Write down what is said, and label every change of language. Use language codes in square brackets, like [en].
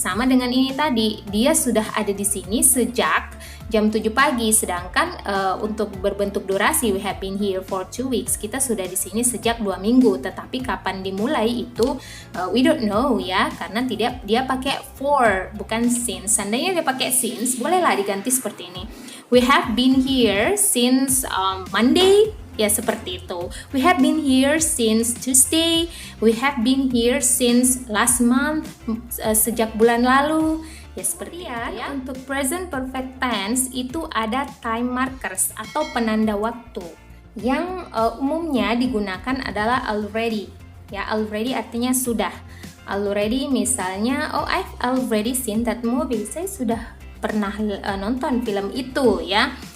[id] Sama dengan ini tadi, dia sudah ada di sini sejak jam 7 pagi, sedangkan untuk berbentuk durasi [en] we have been here for 2 weeks, [id] kita sudah di sini sejak 2 minggu, tetapi kapan dimulai itu [en] we don't know [id] ya, karena dia pakai for bukan since. Seandainya dia pakai since, bolehlah diganti seperti ini. [en] We have been here since Monday, [id] ya seperti itu. [en] We have been here since Tuesday. We have been here since last month, [id] sejak bulan lalu. Ya seperti ya. Untuk present perfect tense itu ada time markers atau penanda waktu yang umumnya digunakan adalah already. Ya, already artinya sudah. [en] Already [id] misalnya, [en] oh I've already seen that movie. [id] Saya sudah pernah nonton film itu ya.